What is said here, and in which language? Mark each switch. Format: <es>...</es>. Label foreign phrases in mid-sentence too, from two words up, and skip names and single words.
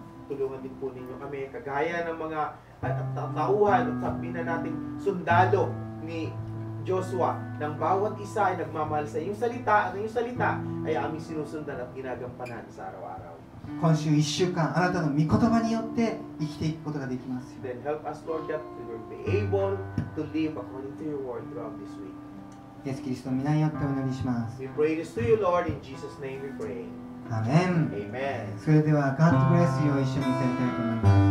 <tl>Tulungan din po ninyo kami, kagaya ng mga tauhan at sabihin na nating sundalo ni Joshua, ng bawat isa ay nagmamahal sa iyong salita at iyong salita ay aming sinusundan at ginagampanan sa araw-araw.</tl> <ja>今週1週間、あなたの御言葉によって生きていくことができますよ。</ja> <en>Then help us, Lord, that we will be able to live according to your word throughout this week.</en> <ja>イエス・キリストの皆によってお祈りします。</ja> <en>We pray this to you, Lord, in Jesus' name we pray.</en> <ja>アメン。</ja> <en>Amen.</en> <ja>それでは</ja> <en>God bless you</en> <ja>を一緒に歌いたいと思い</ja>